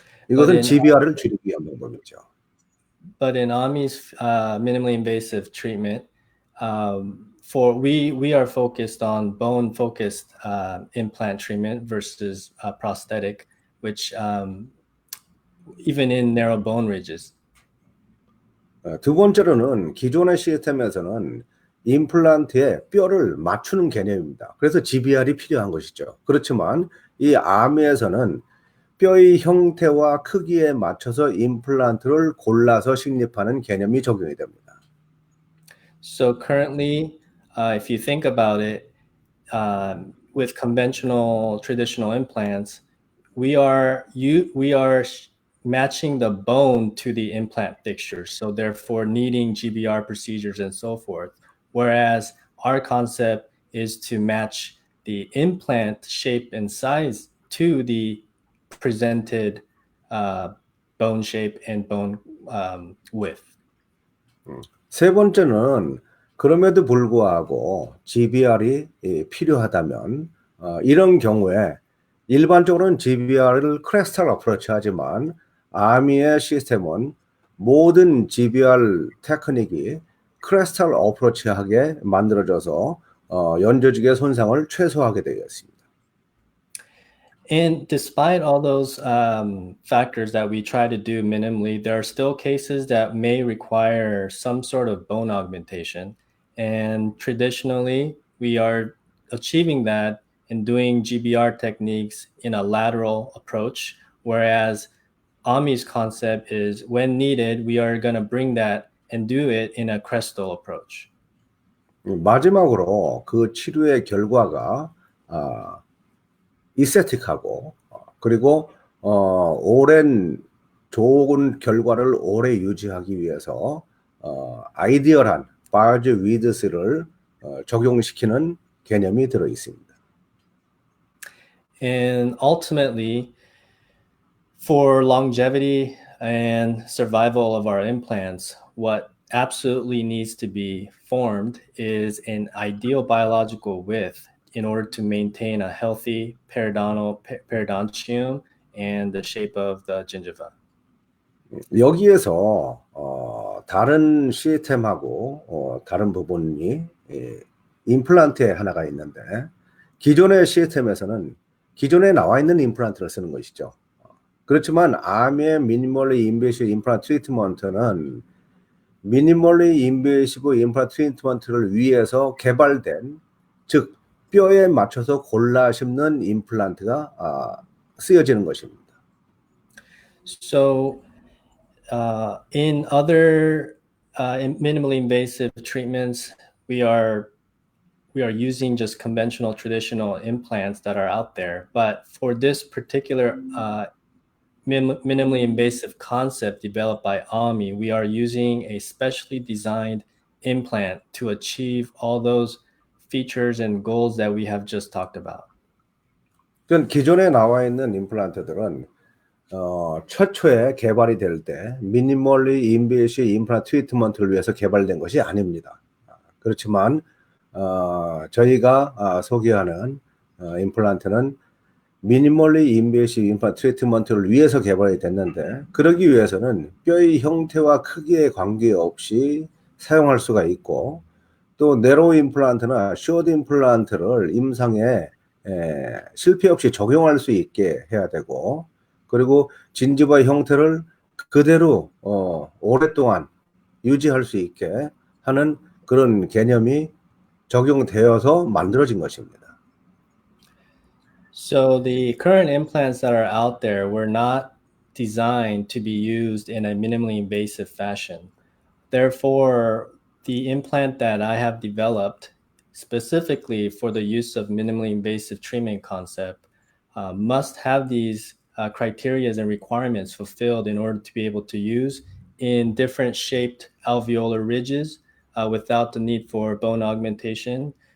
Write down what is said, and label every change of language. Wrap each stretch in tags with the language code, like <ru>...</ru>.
<ko>이것은 GBR을 줄이기 위한 방법이죠.</ko> <en>But in AMII's minimally invasive treatment, we are focused on bone-focused implant treatment versus prosthetic, which even in narrow bone ridges.</en> <ko>두 번째로는 기존의 시스템에서는 임플란트에 뼈를 맞추는 개념입니다. 그래서 GBR이 필요한 것이죠. 그렇지만 이 아미에서는 뼈의 형태와 크기에 맞춰서 임플란트를 골라서 식립하는 개념이 적용이 됩니다.</ko> <en>So currently, if you think about it, with conventional traditional implants, we are matching the bone to the implant fixture, so therefore needing GBR procedures and so forth. Whereas our concept is to match the implant shape and size to the presented bone shape and bone width.</en> <ko>세 번째는 그럼에도 불구하고 GBR이 필요하다면 이런 경우에 일반적으로는 GBR을 크레스탈 어프로치 하지만 아미의 시스템은 모든 GBR 테크닉이 크레스탈 어프로치하게 만들어져서 연조직의 손상을 최소화하게 되어 있습니다.</ko> <en>And despite all those factors that we try to do minimally, there are still cases that may require some sort of bone augmentation. And traditionally, we are achieving that in doing GBR techniques in a lateral approach, whereas AMII's concept is when needed, we are going to bring that and do it in a crestal approach.</en> <ko>마지막으로 그 치료의 결과가 이스테틱하고 그리고 오랜 좋은 결과를 오래 유지하기 위해서 아이디얼한 바이오즈 위드스를 적용시키는 개념이 들어 있습니다.</ko> <en>And ultimately, for longevity and survival of our implants, what absolutely needs to be formed is an ideal biological width in order to maintain a healthy periodontium and the shape of the gingiva.</en> <ko>여기에서 다른 시스템하고 다른 부분이 임플란트에 하나가 있는데 기존의 시스템에서는 기존에 나와 있는 임플란트를 쓰는 것이죠. 그렇지만 아미의 미니멀리 인베이시브 임플란트 트리트먼트는 미니멀리 인베이시브 임플란트 트리트먼트를 위해서 개발된 즉 뼈에 맞춰서 골라 심는 임플란트가 쓰여지는 것입니다.</ko> <en>So in other minimally invasive treatments, we are using just conventional traditional implants that are out there. But for this particular minimally invasive concept developed by AMII, we are using a specially designed implant to achieve all those features and goals that we have just talked about.</en> <ko>기존에 나와 있는 임플란트들은 최초에 개발이 될 때 미니멀리 인베이시브 임플란트 트리트먼트를 위해서 개발된 것이 아닙니다. 그렇지만 저희가 소개하는 임플란트는 미니멀리 인베이시브 임플란트 트리트먼트를 위해서 개발이 됐는데 그러기 위해서는 뼈의 형태와 크기에 관계없이 사용할 수가 있고 또 네로우 임플란트나 숏 임플란트를 임상에 실패 없이 적용할 수 있게 해야 되고 그리고 진지바 형태를 그대로 오랫동안 유지할 수 있게 하는 그런 개념이 적용되어서 만들어진 것입니다.</ko> <en>So the current implants that are out there were not designed to be used in a minimally invasive fashion. Therefore, the implant that I have developed specifically for the use of minimally invasive treatment concept must have these criteria and requirements fulfilled in order to be able to use in different shaped alveolar ridges without the need for bone augmentation.</en>